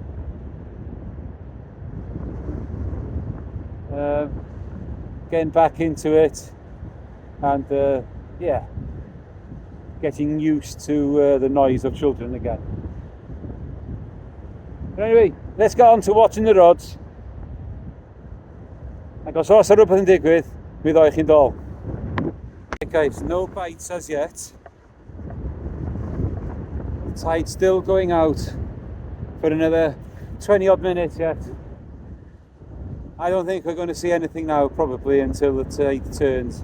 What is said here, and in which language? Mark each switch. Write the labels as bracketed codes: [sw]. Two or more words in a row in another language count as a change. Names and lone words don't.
[en] Getting back into it, and getting used to the noise of children again. But anyway, let's get on to watching the rods. [cy] Ac os oes rhywbeth yn digwydd, mi ddoi chi'n dol. [en] Okay guys, no bites as yet. The tide's still going out for another 20 odd minutes yet. I don't think we're going to see anything now, probably until the tide turns.